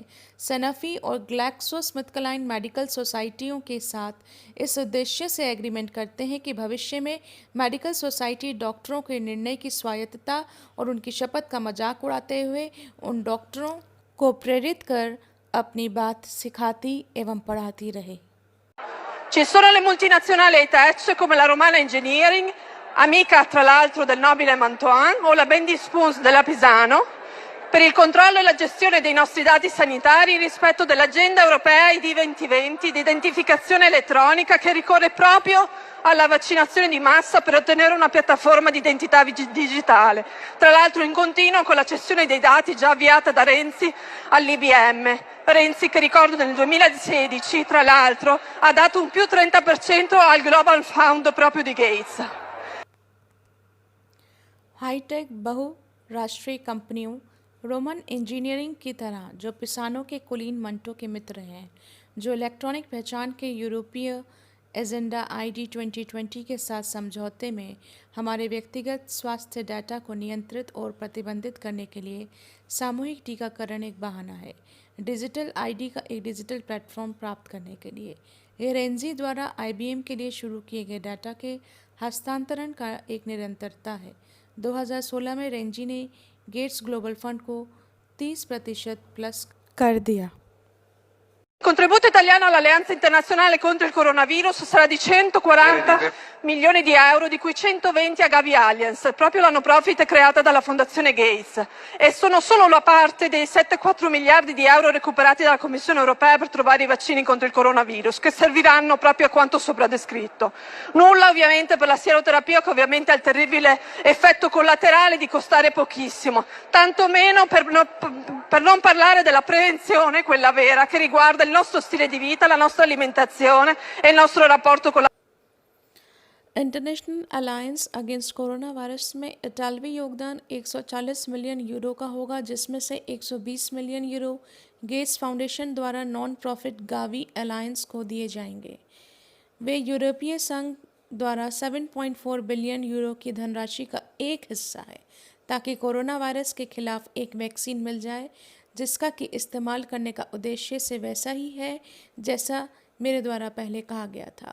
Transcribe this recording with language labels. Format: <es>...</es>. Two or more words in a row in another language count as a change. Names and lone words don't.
<hi>सनफी और ग्लैक्सोस्मिथक्लाइन</hi> <en>medical societies</en> <hi>के साथ इस उद्देश्य से एग्रीमेंट करते हैं कि भविष्य में</hi> <en>medical society</en> <hi>डॉक्टरों के निर्णय की स्वायत्तता और उनकी शपथ का मजाक उड़ाते हुए उन डॉक्टरों को प्रेरित कर अपनी बात सिखाती एवं पढ़ाती रहे।</hi> <it>Ci sono le multinazionali high-tech come la Romana Engineering, amica tra l'altro del nobile Mantoan, o la Bendy Spoons della Pisano, per il controllo e la gestione dei nostri dati sanitari rispetto dell'agenda europea ID 2020 di identificazione elettronica che ricorre proprio alla vaccinazione di massa per ottenere una piattaforma di identità digitale, tra l'altro in continuo con la cessione dei dati già avviata da Renzi all'IBM. Renzi che ricordo nel 2016 tra l'altro ha dato un più 30% al Global Fund proprio di Gates.</it> <hi>हाईटेक बहुराष्ट्रीय कंपनियों रोमन इंजीनियरिंग की तरह जो पिसानो के कुलीन मंटो के मित्र हैं, जो इलेक्ट्रॉनिक पहचान के यूरोपीय एजेंडा ID 2020 के साथ समझौते में हमारे व्यक्तिगत स्वास्थ्य डाटा को नियंत्रित और प्रतिबंधित करने के लिए सामूहिक टीकाकरण एक बहाना है,</hi> <en>digital ID</en> <hi>का एक</hi> <en>digital platform</en> <hi>प्राप्त करने के लिए। ये रेंजी द्वारा IBM के लिए शुरू किए गए डाटा के हस्तांतरण का एक निरंतरता है। 2016 में रेंजी ने गेट्स ग्लोबल फंड को 30% प्लस कर दिया।</hi> <it>Il contributo italiano all'Alleanza Internazionale contro il Coronavirus sarà di 140 milioni di euro, di cui 120 a Gavi Alliance, proprio la</it> <en>no profit</en> <it>creata dalla Fondazione Gates, e sono solo una parte dei 7,4 miliardi di euro recuperati dalla Commissione europea per trovare i vaccini contro il coronavirus, che serviranno proprio a quanto sopra descritto. Nulla ovviamente per la sieroterapia, che ovviamente ha il terribile effetto collaterale di costare pochissimo, tanto meno per non parlare della prevenzione, quella vera, che riguarda il nostro stile di vita, la nostra alimentazione e il nostro rapporto con la</it> <en>International Alliance Against Corona Virus</en> <hi>में इटालवी योगदान 140 मिलियन यूरो का होगा, जिसमें से 120 मिलियन यूरो गेट्स फाउंडेशन द्वारा</hi> <en>non profit</en> <hi>गावी अलायंस को दिए जाएंगे। वे यूरोपीय संघ द्वारा 7.4 बिलियन यूरो की धनराशि का एक हिस्सा है, ताकि</hi> <en>corona virus</en> <hi>के खिलाफ एक वैक्सीन मिल जाए, जिसका कि इस्तेमाल करने का उद्देश्य से वैसा ही है जैसा मेरे द्वारा पहले कहा गया था।</hi>